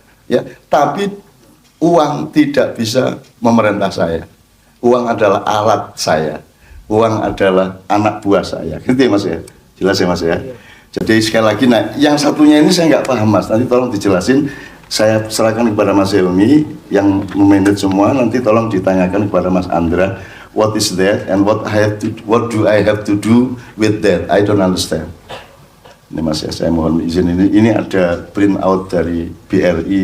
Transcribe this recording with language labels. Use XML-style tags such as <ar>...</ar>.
<id>Ya, tapi uang tidak bisa memerintah saya. Uang adalah alat saya. Uang adalah anak buah saya. Gitu ya mas ya? Jelas ya mas ya? Jadi sekali lagi, nah yang satunya ini saya nggak paham mas. Nanti tolong dijelasin. Saya serahkan kepada Mas Helmi yang memanage semua. Nanti tolong ditanyakan kepada Mas Andra.</id> <en>What is that and what do I have to do with that? I don't understand.</en> <id>Ini mas ya, saya mohon izin ini ada print out dari BRI.</id>